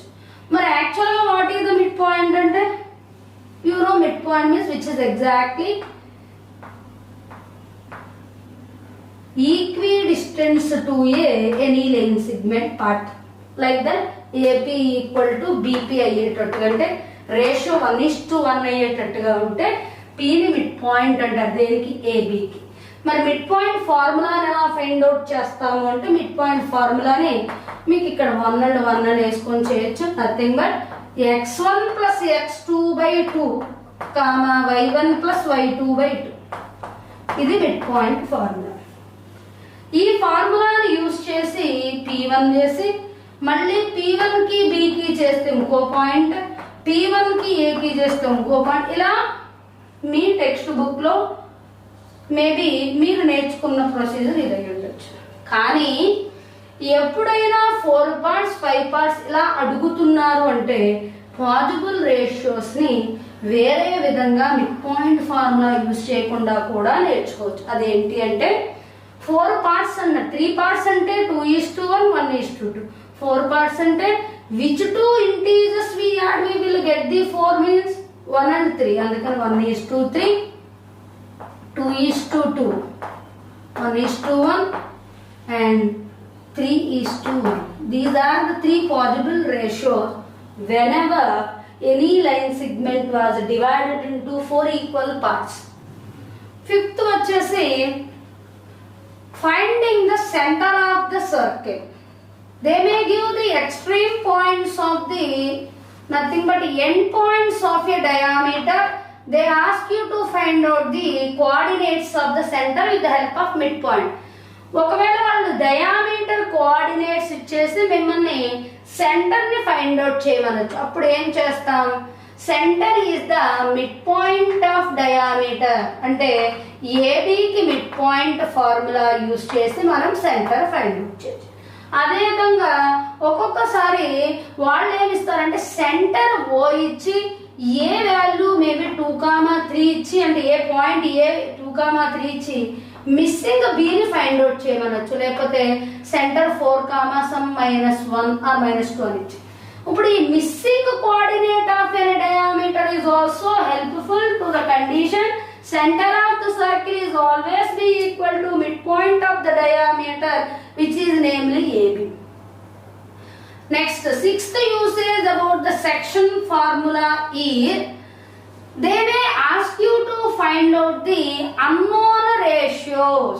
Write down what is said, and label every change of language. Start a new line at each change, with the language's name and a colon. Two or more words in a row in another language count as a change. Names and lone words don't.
English: మరి actually what is the mid point అంటే mid point means which is exactly equi distance to any line segment part, like that AP equal to BP
Telugu: అయ్యేటట్టుగా, అంటే రేషియో 1:1 అయ్యేటట్టుగా ఉంటే పీని
English: mid point అంటారు.
Telugu: దేనికి? ఏబికి. మరి
English: mid point formulaని
Telugu: ఎలా
English: find out
Telugu: చేస్తాము అంటే
English: mid point formulaని
Telugu: మీకు ఇక్కడ 1 and 1 అని వేసుకొని చేయొచ్చు.
English: nothing but x1 + x2/2 y1 + y2/2. ఇది mid point formula.
Telugu: ఈ
English: formulaని use
Telugu: చేసి P1 చేసి మళ్ళీ P1 కి Bకి చేస్తే ఇంకో పాయింట్, P1 కి Aకి చేస్తే ఇంకో పాయింట్, ఇలా మీ
English: text book లో maybe
Telugu: మీరు నేర్చుకున్న ప్రొసీజర్ ఇది అయి ఉండొచ్చు. కానీ ఎప్పుడైనా 4 parts 5 parts ఇలా అడుగుతున్నారు అంటే
English: possible ratios ని
Telugu: వేరే విధంగా
English: mid point formula use
Telugu: చేయకుండా కూడా నేర్చుకోవచ్చు. అదేంటి అంటే
English: 4 parts అన్న 3 parts అంటే 2:1 1:2, 4 parts అంటే which two integers we add we will get the 4 means 1 and 3, అందుకని 1:3, 2:2, 1:1 and 3:1. These are the three possible ratios whenever any line segment was divided into 4 equal parts. Fifth వచ్చేసి finding the center of the circle. They may give the extreme points of the nothing but end points of a diameter. They ask you to find out the coordinates of the center with the help of midpoint.
Telugu: ఒకవేళ వాళ్ళు
English: diameter coordinates
Telugu: ఇచ్చేసి మిమ్మల్ని
English: center ని find out
Telugu: చేయమనొచ్చు. అప్పుడు ఏం చేస్తాం?
English: center is the mid point of diameter
Telugu: అంటే ఏబికి
English: mid point formula use
Telugu: చేసి మనం
English: center find out చేయొచ్చు.
Telugu: అదే విధంగా ఒక్కొక్కసారి వాళ్ళు ఏమి ఇస్తారంటే సెంటర్ ఓ ఇచ్చి
English: A value maybe
Telugu: 2,3 ఇచ్చి అంటే
English: A point A
Telugu: 2,3 ఇచ్చి
English: missing Bని find out
Telugu: చేయమనొచ్చు. లేకపోతే సెంటర్ 4,1 ఆర్ -2 అని ఇచ్చి. ఇప్పుడు ఈ
English: missing coordinate of any diameter is also helpful to the condition center of the circle is always be equal to midpoint of the diameter, which is namely AB. Next, sixth usage about the section formula is they may ask you to find out the unknown ratios.